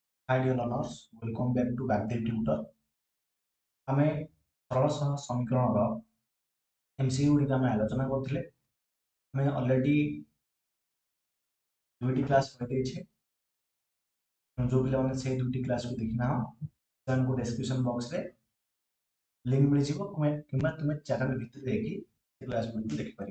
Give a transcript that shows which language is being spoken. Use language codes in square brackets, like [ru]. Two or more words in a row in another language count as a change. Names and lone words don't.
[en] Hi dear learners, welcome back to Bagdev Tutor. [or] ଆମେ ସରଳ ସମୀକରଣର MCQ ଗୁଡ଼ିକ ଆମେ ଆଲୋଚନା କରୁଥିଲେ। ଆମେ ଅଲରେଡି ଦୁଇଟି କ୍ଲାସ୍ କରିଦେଇଛେ। जो पिलाମାନେ ସେଇ ଦୁଇଟି କ୍ଲାସ୍କୁ ଦେଖିନା ସେମାନଙ୍କୁ [en] description boxରେ [or] ଲିଙ୍କ୍ ମିଳିଯିବ କିମ୍ବା ତୁମେ ଚ୍ୟାନେଲ୍ ଭିତରେ ଯାଇକି ସେ କ୍ଲାସ୍ ଗୁଡ଼ିକୁ ଦେଖିପାରିବ।